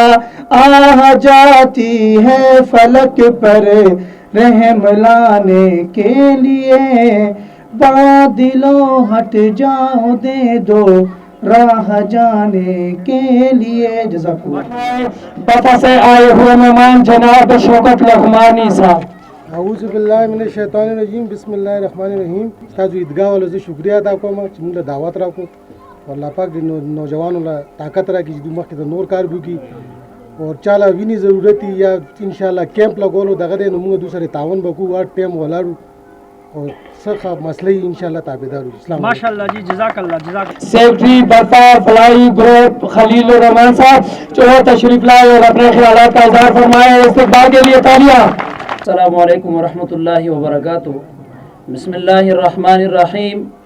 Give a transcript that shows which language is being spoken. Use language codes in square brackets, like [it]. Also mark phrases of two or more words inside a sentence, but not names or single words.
[ur] آہ جاتی ہے فلک پر رحم لانے کے لیے، بادلوں ہٹ جاؤ دے دو راہ جانے کے لیے. [ar] جزاک اللہ. [ur] بفا سے آئے ہوئے مہمان جناب شوکت لغمانی صاحب. [ar] اعوذ باللہ من الشیطان الرجیم بسم اللہ الرحمن الرحیم. [ps] تاسو عیدگاہ والو زه شکریہ ادا کوم چې موږ له دعوت راکړو او الله پاک د نوجوانو له طاقت راکړي چې دوی مخکې د نور کار وکړي اور چاله ویني ضرورت یا [ar] ان شاء الله [ps] کیمپ لګولو دغه دی نو موږ دوی سره تعاون وکړو هر ټایم ولاړو اور څه مسلې [ar] ان شاء الله [ps] تابعدار اسلام. [ar] ماشاءاللہ جی جزاک اللہ. [ur] جزاک سیکرٹری برپا فلائی گروپ خلیل الرحمان صاحب جو تشریف لائے اور اپنے خیالات کا اظہار فرمائے. استقبال کے لیے تالیاں. [ar] السلام علیکم ورحمۃ اللہ وبرکاتہ. بسم اللہ الرحمن الرحیم.